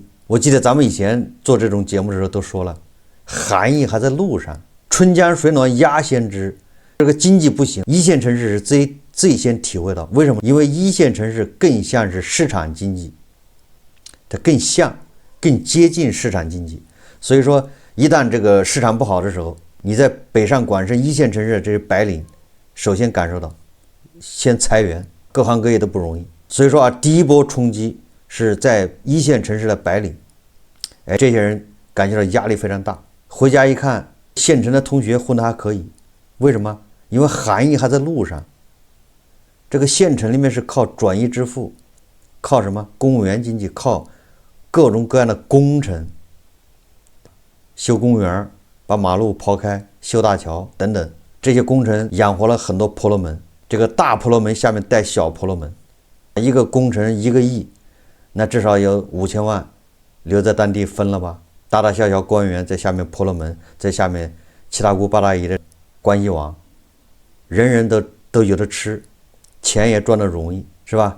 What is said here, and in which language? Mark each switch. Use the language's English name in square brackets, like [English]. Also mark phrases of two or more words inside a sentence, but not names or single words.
[Chinese] 我記得咱們以前做這種節目的時候都說了，寒意還在路上，春江水暖鴨先知。這個經濟不行，一線城市是最先體會到。為什麼？因為一線城市更像是市場經濟，它更接近市場經濟。所以說，一旦這個市場不好的時候，你在北上廣深一線城市的這些白領，首先感受到先裁员，各行各業都不容易。所以说啊，第一波冲击是在一线城市的白领，这些人感觉到压力非常大。回家一看，县城的同学混得还可以，为什么？因为含义还在路上。这个县城里面是靠转移支付，靠什么？公务员经济，靠各种各样的工程，修公园，把马路刨開，修大橋等等，這些工程養活了很多婆羅門。這個大婆羅門下面帶小婆羅門，一個工程1個億，那至少有5000萬留在當地分了吧？大大小小官員在下面婆羅門，在下面七大姑八大姨的關係網，人人都有得吃，錢也賺得容易，是吧？